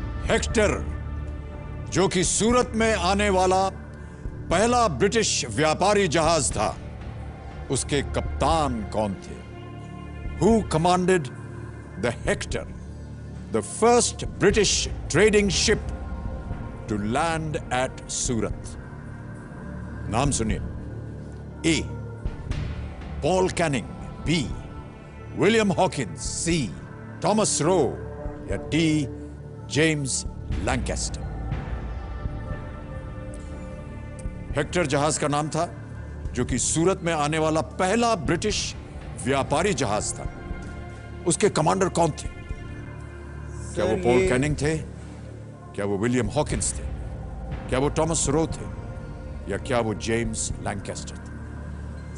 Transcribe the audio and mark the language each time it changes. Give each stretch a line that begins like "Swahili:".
Hindi: Hector जो कि सूरत में आने वाला पहला ब्रिटिश व्यापारी जहाज था, उसके कप्तान कौन थे?
English: Who commanded the Hector, the first British trading ship to land at Surat?
Hindi: नाम सुनिए। A. Paul Canning, B. William Hawkins, C. Thomas Roe या D. James Lancaster। हेक्टर जहाज का नाम था जो कि सूरत में आने वाला पहला ब्रिटिश व्यापारी जहाज था। उसके कमांडर कौन थे? क्या वो पॉल कैनिंग थे? क्या वो विलियम हॉकिंस थे? क्या वो थॉमस रो थे? या क्या वो जेम्स लैंकेस्टर थे?